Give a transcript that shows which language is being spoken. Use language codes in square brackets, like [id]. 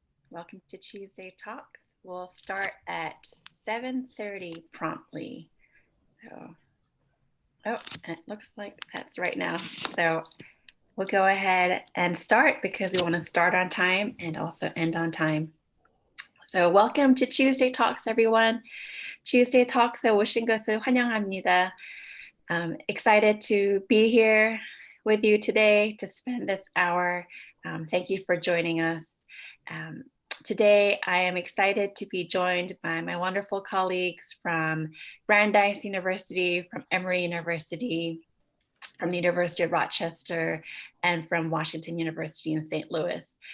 [en] Welcome to Tuesday Talks. We'll start at 7:30 promptly. So, and it looks like that's right now. So we'll go ahead and start because we want to start on time and also end on time. So welcome to Tuesday Talks, everyone. [ko] Tuesday Talks에 오신 것을 환영합니다. [en] Excited to be here with you today to spend this hour. Thank you for joining us. Today, I am excited to be joined by my wonderful colleagues from Brandeis University, from Emory University, from the University of Rochester, and from Washington University in St. Louis.